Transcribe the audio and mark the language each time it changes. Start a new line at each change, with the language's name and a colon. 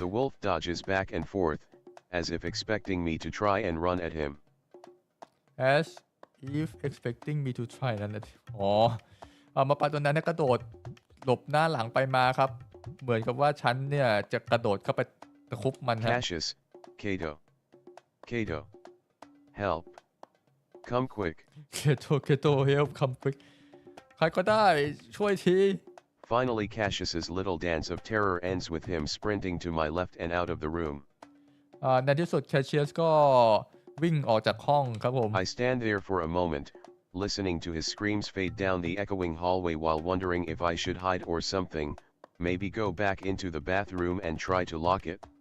English: The wolf dodges back and forth, as if expecting me to try and run at him. as if expecting me to try
Thai: นั่นแหละมาปาตัวนั้นกระโดดหลบหน้าหลังไปมาครับเหมือนกับว่าฉันเนี่ยจะกระโดดเข้าไปตะคุบมันฮะ
English: Cassius, Cato. Help. Come quick. เคโตเฮลคัมควิก
Thai: ใครก็ได้ช่วยที
English: Finally, Cassius's little dance of terror ends with him sprinting to my left and out of the room.
Thai: ในที่สุดแคชเชียสก็วิ่งออกจากห้องครับผม
English: I stand there for a moment, listening to his screams fade down the echoing hallway while wondering if I should hide or something, maybe go back into the bathroom and try to lock it.